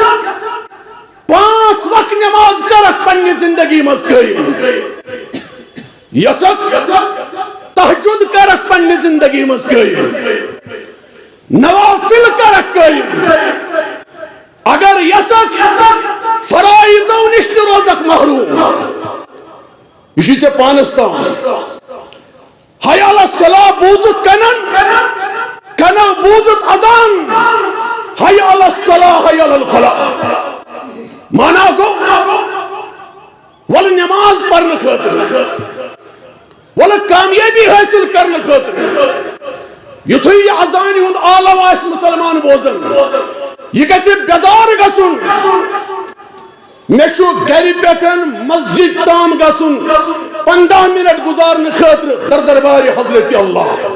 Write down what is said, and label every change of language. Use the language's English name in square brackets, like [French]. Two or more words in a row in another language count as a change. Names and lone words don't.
[Kashmiri] 5 وقت نماز کرکھ پننہِ زندگی منٛز قٲیِم یژھکھ تہجد کرکھ پننہِ زندگی منٛز قٲیِم نوافل کرکھ قٲیِم اگر یژھکھ فرائضو نِش تہِ روزکھ محروم یہِ چھُے ژےٚ پانس تام [Arabic] حی علی الصلاۃ [Kashmiri] بوٗزُتھ کنو بوٗزُتھ اذان [Arabic] حی علی الصلاۃ حی علی [Kashmiri] الفلاح مانا گوٚو وَلہٕ نٮ۪ماز پرنہٕ خٲطرٕ وَلہٕ کامیٲبی حٲصِل کرنہٕ خٲطرٕ یُتھُے یہِ اذانہِ ہُنٛد عالم آسہِ مُسلمان بوزان یہِ گژھِ بیدار گژھُن مےٚ چھُ گرِ پٮ۪ٹھ مسجد تام گژھُن 15 منٹ گزارنہٕ خٲطرٕ در دربارِ حضرت اللہ